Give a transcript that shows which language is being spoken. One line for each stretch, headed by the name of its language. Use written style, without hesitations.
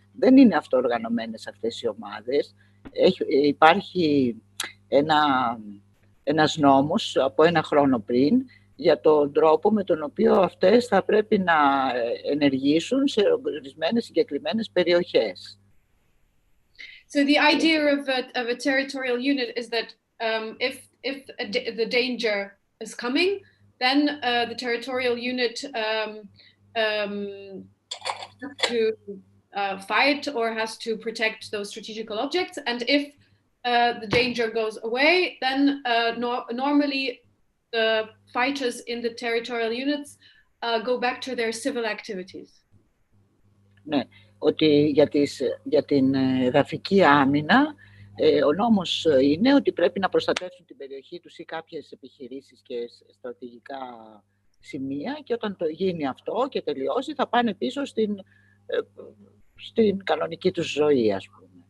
Greek: Δεν είναι αυτοοργανωμένες αυτές οι ομάδες. Υπάρχει ένας νόμος από ένα χρόνο πριν για τον τρόπο με τον οποίο αυτές θα πρέπει να ενεργήσουν σε ορισμένες συγκεκριμένες περιοχές.
English: So the idea of a territorial unit is that if the danger is coming, then the territorial unit has to fight or has to protect those strategical objects. And if the danger goes away, then normally the fighters in the territorial units go back to their civil activities.
Greek: Ναι, ότι για την εδαφική άμυνα ο νόμος είναι ότι πρέπει να προστατεύσουν την περιοχή τους ή κάποιες επιχειρήσεις και στρατηγικά σημεία, και όταν το γίνει αυτό και τελειώσει θα πάνε πίσω στην κανονική τους ζωή, ας πούμε.